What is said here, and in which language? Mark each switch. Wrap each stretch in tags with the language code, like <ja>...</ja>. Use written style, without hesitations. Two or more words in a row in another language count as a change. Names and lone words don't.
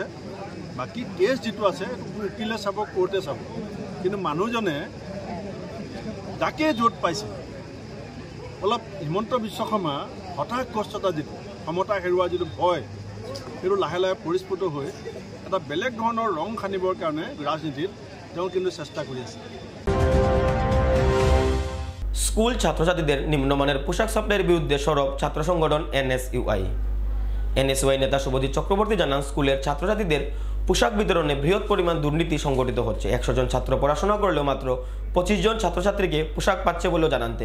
<as>বাকী কেছ যিটো আছে এইটো উকিলে চাব, কোৰ্টে চাব, কিন্তু মানুহজনে যাকে য'ত পাইছে অলপ হিমন্ত বিশ্ব শৰ্মা হতাশগ্ৰস্ততা যিটো ক্ষমতা হেৰুৱা যিটো ভয় সেইটো লাহে লাহে পৰিস্ফুট হৈ এটা বেলেগ ধৰণৰ ৰং সানিবৰ কাৰণে ৰাজনীতিত তেওঁ কিন্তু চেষ্টা কৰি আছে।</as> <bn>স্কুল ছাত্রছাত্রীদের নিম্নমানের পোশাক সাপ্লাইয়ের বিরুদ্ধে সরব ছাত্র সংগঠন NSUI নেতা শুভজিৎ চক্রবর্তী জানান, স্কুলের ছাত্রছাত্রীদের পোশাক বিতরণে বৃহৎ পরিমাণ দুর্নীতি সংগঠিত হচ্ছে। 100 জন ছাত্র পড়াশোনা করলেও মাত্র 25 জন ছাত্রছাত্রীকে পোশাক পাচ্ছে বলেও জানান তিনি।</bn>